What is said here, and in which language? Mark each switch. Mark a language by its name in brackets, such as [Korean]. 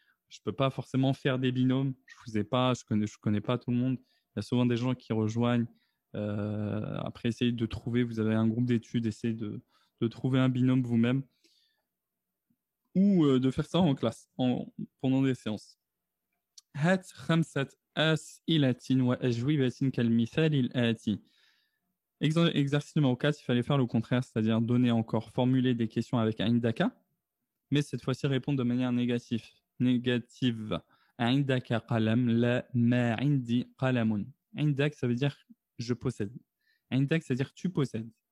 [French] Je ne peux pas forcément faire des binômes. Je connais pas tout le monde. Il y a souvent des gens qui rejoignent. Après, essayez de trouver. Vous avez un groupe d'études. Essayez de trouver un binôme vous-même. Ou de faire ça en classe, pendant des séances. [Arabic] هات 5 أسئلة وأجوبة كالمثال الآتي. [French] Exercice numéro 4, il fallait faire le contraire, c'est-à-dire donner encore, formuler des questions avec indaka, mais cette fois-ci répondre de manière négative. Négative. [Arabic] Indaka qalam, la ma indi qalamun. [French] Indak, ça veut dire je possède. Indak, ça veut dire tu possèdes.